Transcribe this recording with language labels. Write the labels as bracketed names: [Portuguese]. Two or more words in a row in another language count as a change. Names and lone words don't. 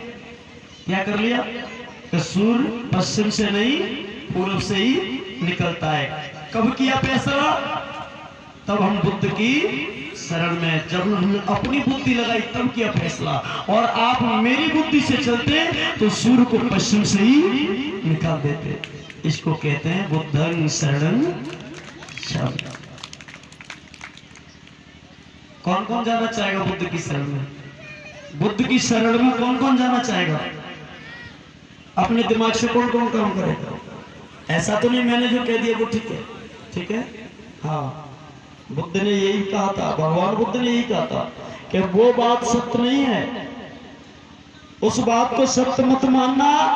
[Hindi] क्या कर लिया कि सूर्य पश्चिम से नहीं, पूर्व से ही निकलता है। कब किया फैसला? तब हम बुद्ध की शरण में, जब हमने अपनी बुद्धि लगाई तब किया फैसला। और आप मेरी बुद्धि से चलते तो सूर्य को पश्चिम से ही निकाल देते। इसको कहते हैं [Pali] बुद्धं शरणं गच्छामि। [Hindi] कौन कौन जाना चाहेगा बुद्ध की शरण में? बुद्ध की शरण में कौन कौन जाना चाहेगा? अपने दिमाग से कौन कौन काम करेगा? ऐसा तो नहीं मैंने जो कह दिया वो ठीक है, ठीक है। हाँ, बुद्ध ने यही कहा था, भगवान बुद्ध ने यही कहा था कि वो बात सत्य नहीं है, उस बात को सत्य मत मानना